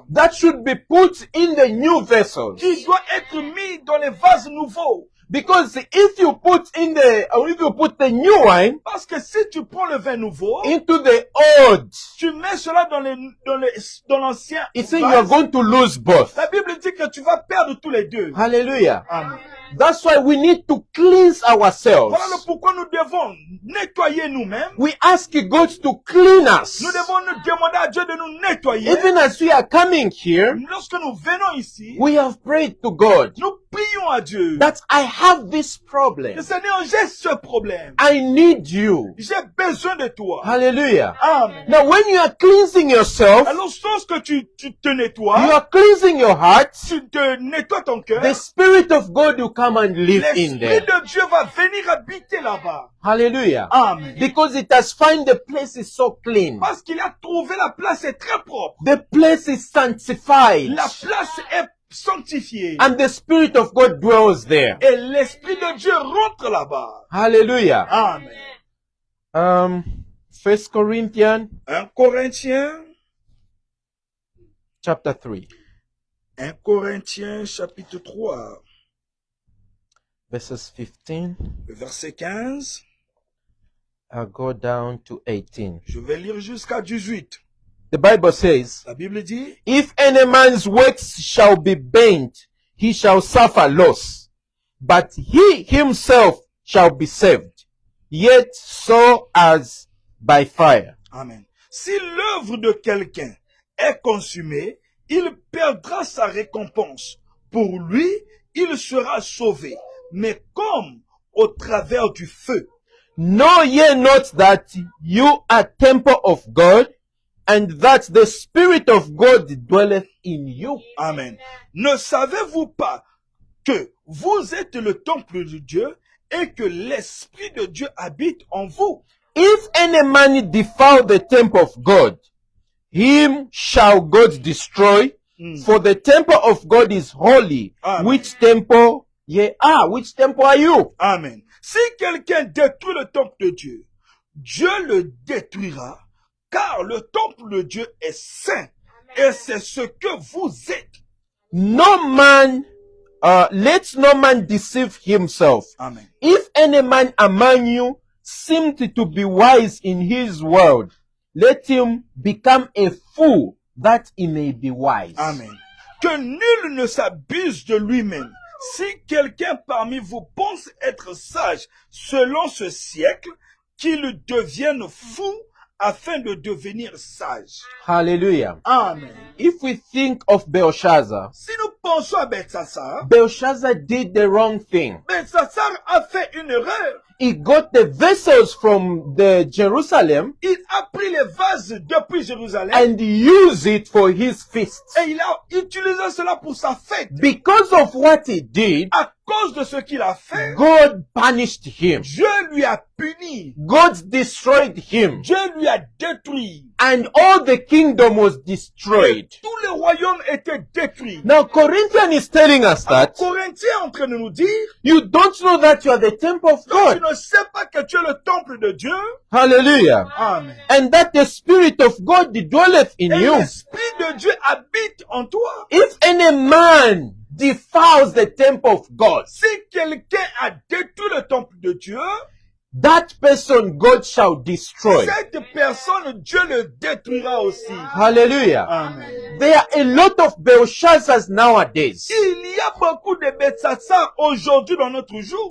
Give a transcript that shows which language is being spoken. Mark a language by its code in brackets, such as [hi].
[en] that should be put in the new vessels. [fr] qui doit être mis dans les vases nouveaux. [en] Because if you put the new wine [fr] Parce que si tu prends le vin nouveau, [en] into the old, [fr] tu mets cela dans l'ancien [en] it says you are [fr] vase, [en] going to lose both. [fr] la Bible dit que tu vas perdre tous les deux. [en] Hallelujah. [fr] Amen. [en] That's why we need to cleanse ourselves. [fr] Voilà le pourquoi nous devons nettoyer nous-mêmes. [en] We ask God to clean us. [fr] Nous devons nous demander à Dieu de nous nettoyer. [en] Even as we are coming here, [fr] Lorsque nous venons ici, [en] we have prayed to God [fr] nous prions à Dieu. [en] that I have this problem. [fr] Le Seigneur, j'ai ce problème. [en] I need you. [fr] J'ai besoin de toi. [en] Hallelujah. [fr] Amen. [en] Now, when you are cleansing yourself, [fr] Alors, lorsque tu te [en] you [fr] nettoies, [en] are cleansing your heart, [fr] tu te nettoies ton cœur, [en] the Spirit of God will come and live in [fr] l'Esprit [en] there. [fr] de Dieu va venir habiter là-bas. [en] Hallelujah. [fr] Amen. [en] Because it has found the place is so clean. [fr] Parce qu'il a trouvé la place est très propre. [en] The place is sanctified. [fr] La place est sanctifiée. [en] And the Spirit of God dwells there. [fr] Et l'Esprit de Dieu rentre là-bas. [en] Hallelujah. [fr] Amen. [en] 1 Corinthians [fr] 1 Corinthiens, [en] chapter 3, [fr] 1 Corinthiens chapitre 3, [en] verses 15. [fr] verset 15. [en] I'll go down to 18. [fr] Je vais lire jusqu'à 18. [en] The Bible says, [fr] La Bible dit, [en] if any man's works shall be burnt, he shall suffer loss, but he himself shall be saved, yet so as by fire. [fr] Amen. Si l'œuvre de quelqu'un est consumée, il perdra sa récompense. Pour lui, il sera sauvé, mais comme au travers du feu. [en] Know ye not that you are temple of God, and that the Spirit of God dwelleth in you? [fr] Amen. Ne savez-vous pas que vous êtes le temple de Dieu et que l'Esprit de Dieu habite en vous? [en] If any man defile the temple of God, him shall God destroy, for the temple of God is holy. [fr] Amen. [en] Which temple ye are? Which temple are you? [fr] Amen. Si quelqu'un détruit le temple de Dieu, Dieu le détruira, car le temple de Dieu est saint, et c'est ce que vous êtes. [en] No man, let no man deceive himself. [fr] Amen. [en] If any man among you seemed to be wise in his world, let him become a fool that he may be wise. [fr] Amen. Que nul ne s'abuse de lui-même. Si quelqu'un parmi vous pense être sage selon ce siècle, qu'il devienne fou afin de devenir sage. [en] Hallelujah. [fr] Amen. [en] If we think of Belshazzar, [fr] Si nous pensons à Belshazzar, [en] Belshazzar did the wrong thing. [fr] Belshazzar a fait une erreur. [en] He got the vessels from the Jerusalem [fr] Il a pris les vases depuis Jérusalem [en] and used it for his feast. [fr] et il a utilisé cela pour sa fête. [en] Because of what he did, [fr] À cause cause de ce qu'il a fait, [en] God punished him. [fr] Dieu lui a puni. [en] God destroyed him. [fr] Dieu lui a détruit. [en] And all the kingdom was destroyed. [fr] Et tout le royaume était détruit. [en] Now Corinthian is telling us [fr] Alors, [en] that [fr] Corinthiens est en train de nous dire, [en] you don't know that you are the temple of [fr] tu [en] God. [fr] ne sais pas que tu es le temple de Dieu. [en] Hallelujah. [fr] Amen. [en] And that the Spirit of God dwelleth in [fr] Et [en] you. [fr] l'Esprit de Dieu habite en toi. [en] If any man defiles the temple of God, [fr] Si quelqu'un a détruit le temple de Dieu, [en] that person God shall destroy. [fr] cette personne, Dieu le détruira aussi. [en] Hallelujah. [fr] Amen. [en] There are a lot of Belshazzars nowadays. [fr] Il y a beaucoup de Belshazzar aujourd'hui dans notre jour.